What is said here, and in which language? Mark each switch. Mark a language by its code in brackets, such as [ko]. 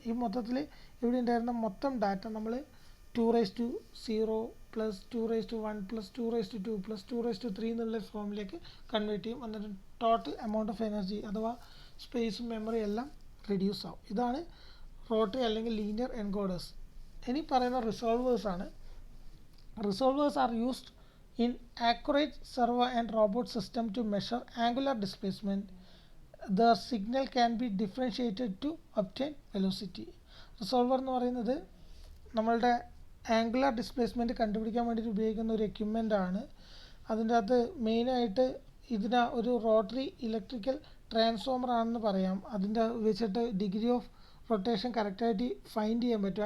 [ml] ഈ മൊത്തത്തിൽ ഇവിടെ ഉണ്ടായിരുന്ന മൊത്തം ഡാറ്റ നമ്മൾ 2⁻0 + 2⁻1 + 2⁻2 + 2⁻3 എന്നുള്ള ഫോമിലേക്ക് കൺവേർട്ട് ചെയ്യും. എന്നിട്ട് [en] total amount of energy [ml] അഥവാ സ്പേസും മെമ്മറി എല്ലാം റെഡ്യൂസ് ആവും. ഇതാണ് റോട്ടറി അല്ലെങ്കിൽ ലീനിയർ എൻകോഡേഴ്സ്. ഇനി പറയുന്ന റിസോൾവേഴ്സ് ആണ്. [en] Resolvers are used in accurate servo and robot system to measure angular displacement. The signal can be differentiated to obtain velocity. [ml] Resolver എന്ന് പറയുന്നത് നമ്മളുടെ ആംഗുലർ ഡിസ്പ്ലേസ്മെൻറ്റ് കണ്ടുപിടിക്കാൻ വേണ്ടിയിട്ട് ഉപയോഗിക്കുന്ന ഒരു എക്യുപ്മെൻ്റ് ആണ്. അതിൻ്റെ അകത്ത് മെയിനായിട്ട് ഇതിന് ഒരു റോട്ടറി ഇലക്ട്രിക്കൽ ട്രാൻസ്ഫോമർ ആണെന്ന് പറയാം. അതിൻ്റെ വെച്ചിട്ട് ഡിഗ്രി ഓഫ് റൊട്ടേഷൻ കറക്റ്റായിട്ട് ഫൈൻഡ് ചെയ്യാൻ പറ്റും.